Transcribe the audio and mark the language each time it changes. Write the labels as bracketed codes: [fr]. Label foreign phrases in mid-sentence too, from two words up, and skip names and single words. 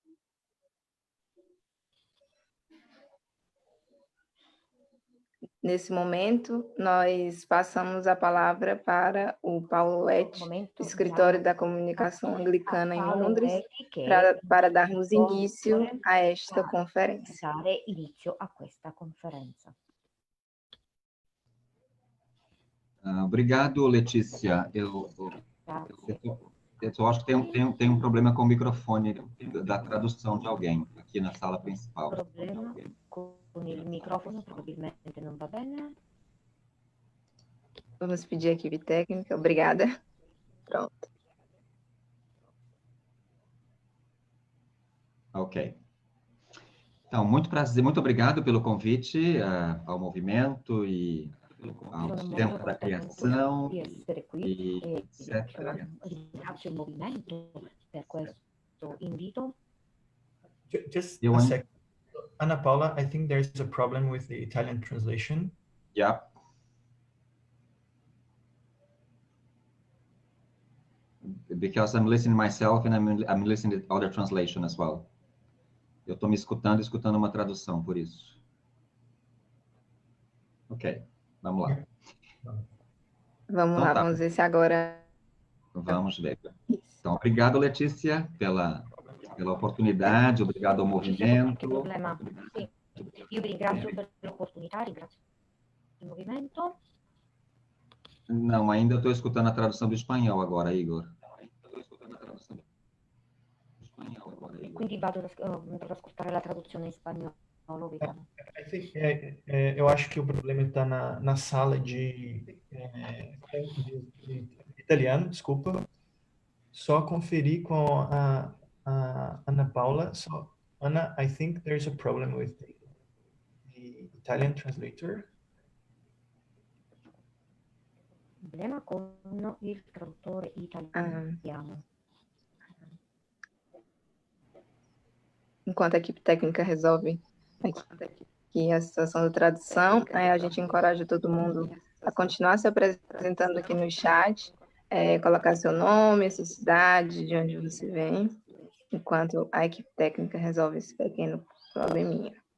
[pt] Nesse momento, nós passamos a palavra para o Paulo Letti, escritório da comunicação anglicana em Londres, para darmos início a esta conferência. Obrigado, Letícia. Eu acho que tem um problema com o microfone da tradução de alguém aqui na sala principal. [it] Problema con il microfono, probabilmente non va bene. [pt] Vamos pedir a equipe técnica. Obrigada. Pronto. Ok. Então, muito prazer, muito obrigado pelo convite ao movimento e ao tempo da criação [it] Di essere qui e etc. ringrazio il movimento per questo invito. [en] Just a second. Ana Paula, I think there's a problem with the Italian translation. Yeah. Because I'm listening myself and I'm listening to other translation as well. [pt] Eu estou me escutando uma tradução, por isso. Ok, vamos lá. Vamos lá, vamos ver se agora... Vamos ver. Então, obrigado, Letícia, pela oportunidade, obrigado ao movimento. [it] Problema. Sì. Io vi ringrazio per l'opportunità, ringrazio il movimento. [pt] Não, ainda estou escutando a tradução do espanhol agora, Igor. [it] Quindi vado ad ascoltare la traduzione in spagnolo, vediamo. [pt] Eu acho que o problema está na sala de italiano, desculpa. Só conferir com a Ana Paula. [en] So, Ana, I think there's a problem with the Italian translator. [it] Problema con il traduttore italiano. [pt] Enquanto a equipe técnica resolve aqui a situação da tradução, a gente encoraja todo mundo a continuar se apresentando aqui no chat, colocar seu nome, sua cidade, de onde você vem, enquanto a equipe técnica resolve esse pequeno probleminha.